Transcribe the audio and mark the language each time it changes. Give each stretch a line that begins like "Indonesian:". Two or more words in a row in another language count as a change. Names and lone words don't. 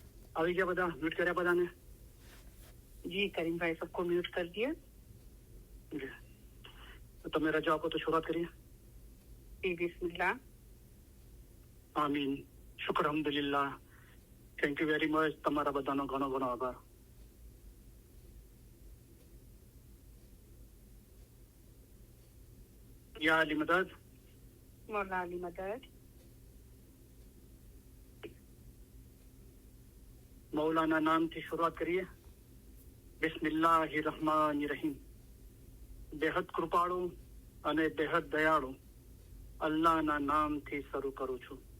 Gujarati: આવી ગયા બધા? म्यूट કર્યા બધાને?
Hindi: जी करीम भाई सबको म्यूट कर दिया।
Gujarati: तो તમે રજા આપો તો શરૂઆત કરીએ।
Hindi: जी बिस्मिल्लाह।
Gujarati: આમીન। શુક્ર અલ્હમ્દુલિલ્લાહ।
English: thank you very much.
Gujarati: તમારા બધાનો ઘણો ઘણો આભાર। યા અલી મદદ।
Hindi: मौला अली मदद।
Gujarati: મૌલાના નામથી શરૂઆત કરીએ।
Arabic: بسم الله الرحمن الرحيم.
Gujarati: બેહદ કૃપાળુ અને બેહદ દયાળુ અલ્લાહના નામથી શરૂ કરું છું।